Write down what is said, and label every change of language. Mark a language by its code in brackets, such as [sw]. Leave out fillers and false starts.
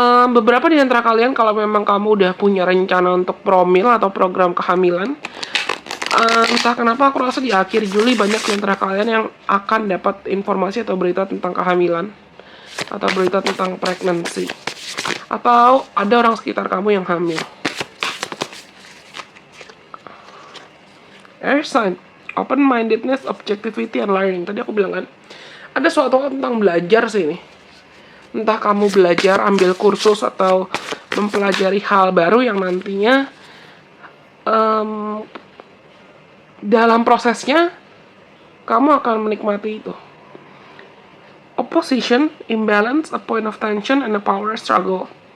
[id] Beberapa di antara kalian, kalau memang kamu udah punya rencana untuk promil atau program kehamilan, entah kenapa aku rasa di akhir Juli banyak di antara kalian yang akan dapat informasi atau berita tentang kehamilan atau berita tentang pregnancy, atau ada orang sekitar kamu yang hamil. [en] Air sign, open-mindedness, objectivity, and learning. [id] Tadi aku bilang kan, ada suatu tentang belajar sih ini. Entah kamu belajar, ambil kursus, atau mempelajari hal baru yang nantinya dalam prosesnya kamu akan menikmati itu. [en] Opposition, imbalance, a point of tension, and a power struggle.